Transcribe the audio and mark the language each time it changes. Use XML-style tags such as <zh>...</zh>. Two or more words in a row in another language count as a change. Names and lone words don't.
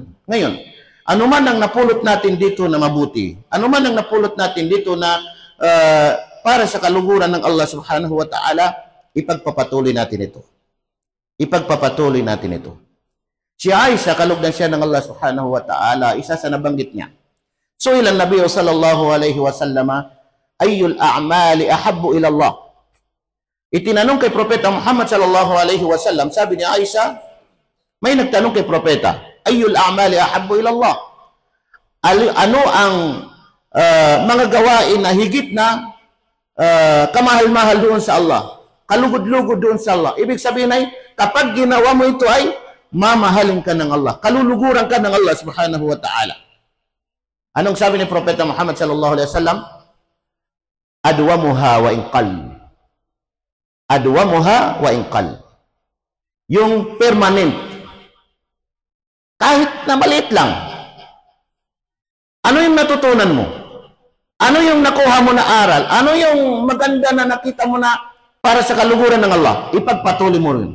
<tl>Ngayon, ano man ang napulot natin dito na mabuti, ano man ang napulot natin dito na para sa kaluguran ng</tl> <ar>الله سبحانه و تعالى,</ar> <tl>ipagpapatuloy natin ito. Ipagpapatuloy natin ito. Si Aisha, kalugdan siya ng</tl> <ar>الله سبحانه و تعالى,</ar> <tl>isa sa nabanggit niya.</tl> <ar>So, سئل النبي صلى الله عليه وسلم أي الأعمال أحب إلى الله.</ar> <tl>Itinanong kay Propeta Muhammad</tl> <ar>صلى الله عليه وسلم,</ar> <tl>sabi ni Aisha, may nagtanong kay Propeta,</tl> <ar>أي الأعمال أحب إلى الله?</ar> <tl>Ano ang mga gawain na higit na kamahal-mahal doon sa Allah? Kalugod-lugod doon sa Allah. Ibig sabihin ay, kapag ginawa mo ito ay, mamahalin ka ng Allah. Kaluluguran ka ng</tl> <ar>الله سبحانه و تعالى.</ar> <tl>Anong sabi ni Propeta Muhammad</tl> <ar>صلى الله عليه وسلم? أدومها وإن قل أدومها وإن قل.</ar> <tl>Yung permanent. Kahit na maliit lang. Ano yung natutunan mo? Ano yung nakuha mo na aral? Ano yung maganda na nakita mo na para sa kaluguran ng Allah? Ipagpatuloy mo rin.</tl>